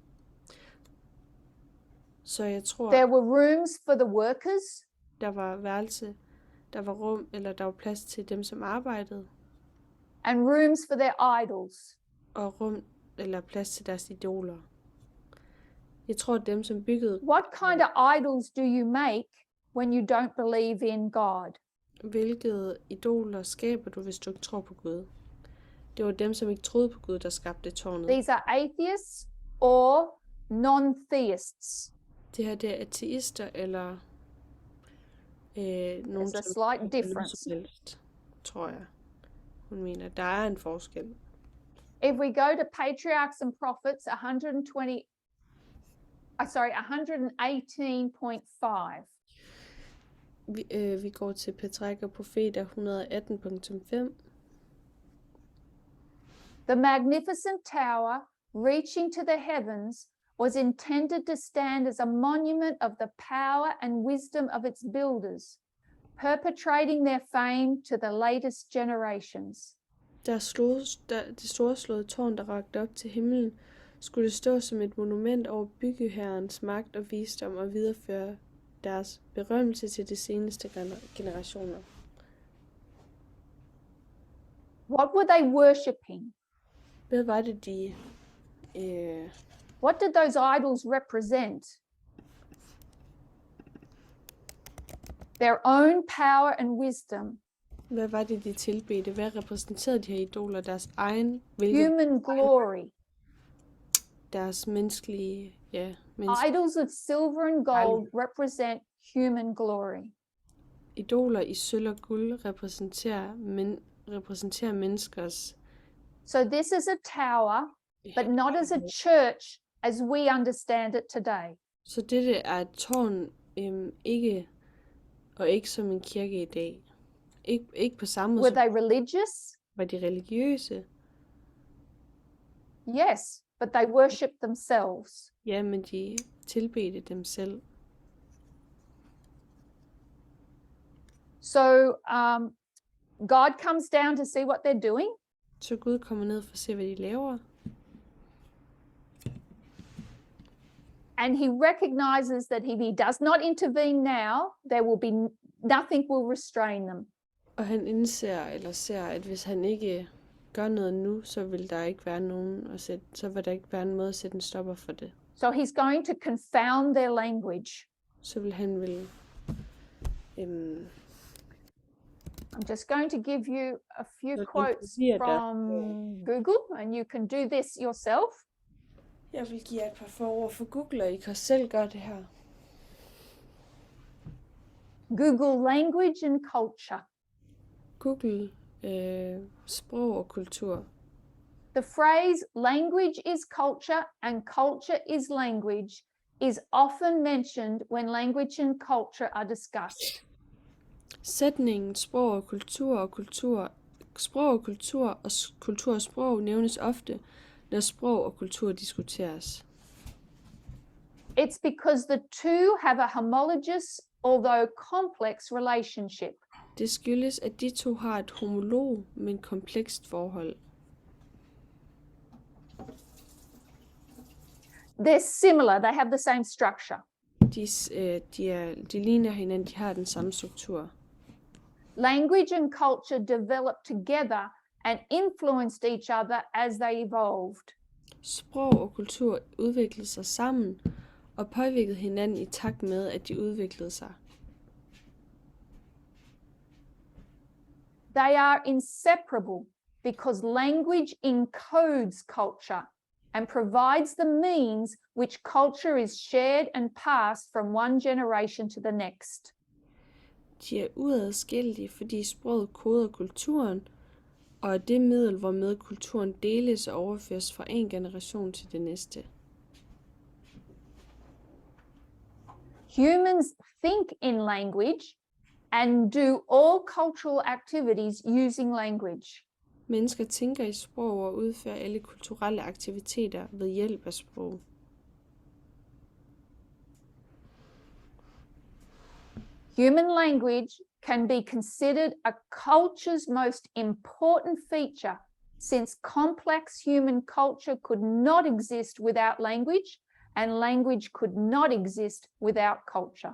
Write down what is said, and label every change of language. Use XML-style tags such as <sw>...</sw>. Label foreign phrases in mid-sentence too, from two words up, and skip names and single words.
<da>Så jeg tror,</da> <en>there were rooms for the workers.</en> <da>Der var værelse, der var rum, eller der var plads til dem, som arbejdede.</da> <en>And rooms for their idols.</en> <da>Og rum, eller plads til deres idoler. Jeg tror, at dem, som byggede...</da> <en>What kind of idols do you make when you don't believe in God?</en> <da>Hvilke idoler skaber du, hvis du ikke tror på Gud? Det var dem, som ikke troede på Gud, der skabte tårnet.</da> <en>These are atheists or non-theists.</en> <da>Det her, det er ateister, eller nogen,</da> <en>There's a</en> <da>som</da> <en>slight difference.</en> <da>helst, tror jeg. Hun mener, der er en forskel.</da> <en>If we go to Patriarchs and Prophets 118.5.</en> <da>Vi går til Patriarker og Profeter 118.5.</da> <en>The magnificent tower, reaching to the heavens, was intended to stand as a monument of the power and wisdom of its builders, perpetrating their fame to the latest generations.</en> <da>Det storslåede tårn, der rakte op til himlen, skulle stå som et monument over byggeherrens magt og visdom og videreføre deres berømmelse til de seneste generationer.</da> <en>What were they worshipping?</en> <da>Hvad var det, de...</da> <en>What did those idols represent? Their own power and wisdom.</en> <da>Hvad var det, de tilbedte? Hvad repræsenterede de her idoler? Deres egen...</da> <en>Human glory.</en> <da>Deres menneskelige... Ja,</da> <en>Idols of silver and gold represent human glory.</en> <da>Idoler i sølv og guld repræsenterer menneskers...</da> <en>So this is a tower, but not as a church as we understand it today.</en> <da>Så dette er et tårn, ikke som en kirke i dag. Ikke på samme måde.</da> <en>Were they religious?</en> <da>Var Var de religiøse?</da> <en>Yes, but they worship themselves.</en> <da>Ja, men de tilbedte dem selv.</da> <en>So God comes down to see what they're doing.</en> <da>Så Gud kommer ned for at se, hvad de laver.</da> <en>And he recognizes that if he does not intervene now, there will be nothing will restrain them.</en> <da>Og han indser eller ser, at hvis han ikke gør noget nu, så vil der ikke være nogen så vil der ikke være en måde at sætte en stopper for det.</da> <en>So he's going to confound their language.</en> <da>Så vil han</da> <en>I'm just going to give you a few</en> <da>Så</da> <en>quotes</en> <da>giver der-</da> <en>from Google, and you can do this yourself.</en> <da>Jeg vil give jer et par forord for Google, og I kan selv gøre det her.</da> <en>Google language and culture.</en> <da>Google sprog og kultur.</da> <en>The phrase language is culture and culture is language is often mentioned when language and culture are discussed.</en> <da>Sætningen sprog og kultur og kultur og sprog nævnes ofte, når sprog og kultur diskuteres.</da> <en>It's because the two have a homologous, although complex relationship.</en> <da>Det skyldes, at de to har et homolog, men komplekst forhold.</da> <en>They're similar, they have the same structure.</en> <da>De ligner hinanden, de har den samme struktur.</da> <en>Language and culture developed together and influenced each other as they evolved.</en> <da>Sprog og kultur udviklede sig sammen og påvirkede hinanden i takt med, at de udviklede sig.</da> <en>They are inseparable because language encodes culture and provides the means which culture is shared and passed from one generation to the next.</en> <da>De er udadskillige, fordi sproget koder kulturen, og er det middel, hvormed kulturen deles og overføres fra en generation til det næste.</da> <en>Humans think in language and do all cultural activities using language.</en> <da>Mennesker tænker i sprog og udfører alle kulturelle aktiviteter ved hjælp af sprog.</da> <en>Human language can be considered a culture's most important feature, since complex human culture could not exist without language, and language could not exist without culture.</en>